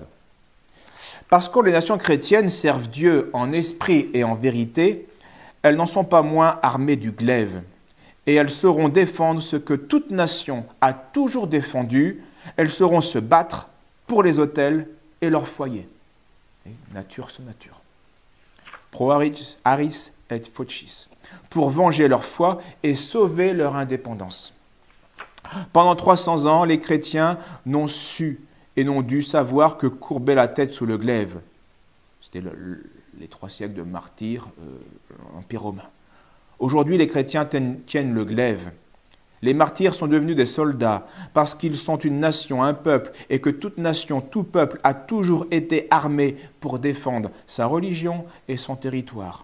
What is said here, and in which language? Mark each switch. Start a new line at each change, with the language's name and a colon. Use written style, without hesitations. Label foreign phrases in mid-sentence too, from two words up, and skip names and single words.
French: Parce que les nations chrétiennes servent Dieu en esprit et en vérité, elles n'en sont pas moins armées du glaive. Et elles sauront défendre ce que toute nation a toujours défendu, elles sauront se battre pour les autels et leurs foyers. Nature sur nature.
Latin: Pro aris et faucis.
French: Pour venger leur foi et sauver leur indépendance. Pendant 300 ans, les chrétiens n'ont su et n'ont dû savoir que courber la tête sous le glaive. C'était les 3 siècles de martyrs, l'Empire romain. Aujourd'hui, les chrétiens tiennent le glaive. Les martyrs sont devenus des soldats parce qu'ils sont une nation, un peuple, et que toute nation, tout peuple a toujours été armé pour défendre sa religion et son territoire.